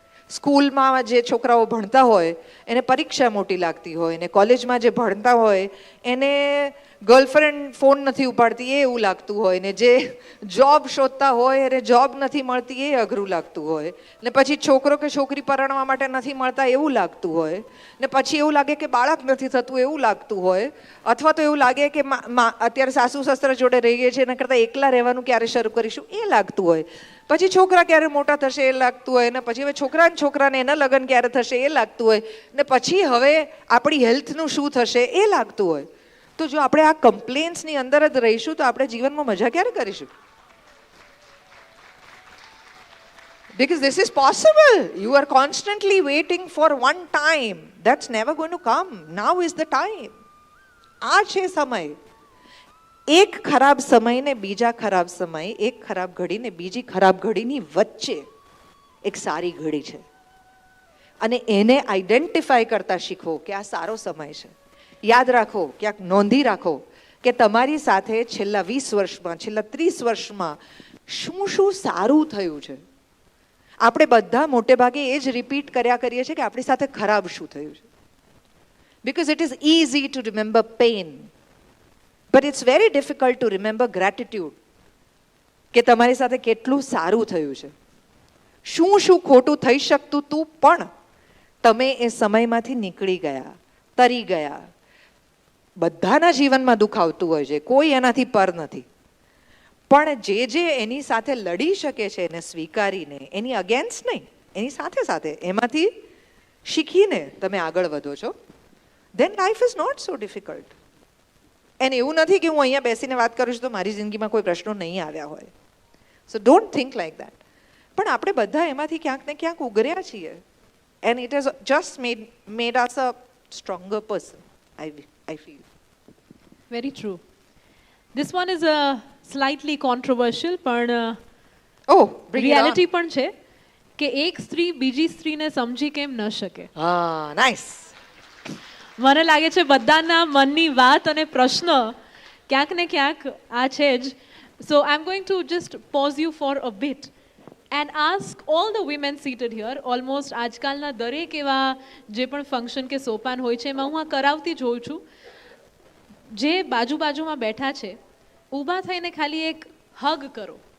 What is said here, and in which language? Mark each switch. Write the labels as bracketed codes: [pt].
[gu] સ્કૂલમાં જે છોકરાઓ ભણતા હોય એને પરીક્ષા મોટી લાગતી હોય, ને કોલેજમાં જે ભણતા હોય એને ગર્લફ્રેન્ડ ફોન નથી ઉપાડતી એ એવું લાગતું હોય, ને જે જોબ શોધતા હોય એને જોબ નથી મળતી એ અઘરું લાગતું હોય, ને પછી છોકરો કે છોકરી પરણવા માટે નથી મળતા એવું લાગતું હોય, ને પછી એવું લાગે કે બાળક નથી થતું એવું લાગતું હોય, અથવા તો એવું લાગે કે અત્યારે સાસુ સસરા જોડે રહીએ છીએ એના કરતાં એકલા રહેવાનું ક્યારે શરૂ કરીશું એ લાગતું હોય. પછી છોકરા ક્યારે મોટા થશે એ લાગતું હોય, ને પછી હવે છોકરાને એના લગ્ન ક્યારે થશે એ લાગતું હોય, ને પછી હવે આપણી હેલ્થનું શું થશે એ લાગતું હોય. તો જો આપણે આ કમ્પ્લેન્ટ્સની અંદર જ રહીશું તો આપણે જીવનમાં મજા ક્યારે કરીશું? [en] Because this is possible. You are constantly waiting for one time. That's never going to come. Now is the time. [gu] આ છે સમય. એક ખરાબ સમય ને બીજા ખરાબ સમય, એક ખરાબ ઘડી ને બીજી ખરાબ ઘડીની વચ્ચે એક સારી ઘડી છે. અને એને આઈડેન્ટિફાય કરતા શીખો કે આ સારો સમય છે. યાદ રાખો, ક્યાંક નોંધી રાખો કે તમારી સાથે છેલ્લા 20 વર્ષમાં, છેલ્લા 30 વર્ષમાં શું શું સારું થયું છે. આપણે બધા મોટે ભાગે એ જ રિપીટ કર્યા કરીએ છીએ કે આપણી સાથે ખરાબ શું થયું છે. [en] Because it is easy to remember pain, but it's very difficult to remember gratitude. [gu] કે તમારી સાથે કેટલું સારું થયું છે. શું શું ખોટું થઈ શકતું તું પણ તમે એ સમયમાંથી નીકળી ગયા, તરી ગયા. બધાના જીવનમાં દુઃખ આવતું હોય છે, કોઈ એનાથી પર નથી. પણ જે એની સાથે લડી શકે છે એને સ્વીકારીને, એની અગેન્સ્ટ નહીં, એની સાથે સાથે એમાંથી શીખીને તમે આગળ વધો છો, [en] then life is not so difficult. [gu] અને એવું નથી કે હું અહીંયા બેસીને વાત કરું છું તો મારી જિંદગીમાં કોઈ પ્રશ્નો નહીં આવ્યા હોય. [en] So don't think like that. [gu] પણ આપણે બધા એમાંથી ક્યાંક ને ક્યાંક ઉગર્યા છીએ. [en] And it has just made us a stronger person, I feel. Very true. This one is a slightly controversial, [gu] પણ reality પણ છે કે એક સ્ત્રી બીજી સ્ત્રીને સમજી કેમ ન શકે. હા, નાઇસ. મને લાગે છે બધાના મનની વાત અને પ્રશ્ન ક્યાંક ને ક્યાંક આ છે જ. [en] So I'm going to just pause you for a bit and ask all the women seated here. [gu] Almost આજકાલના દરેક એવા જે પણ ફંક્શન કે સોપાન હોય છે એમાં હું આ કરાવતી જોઉં છું. જે બાજુમાં બેઠા છે ઊભા થઈને ખાલી એક હગ કરો.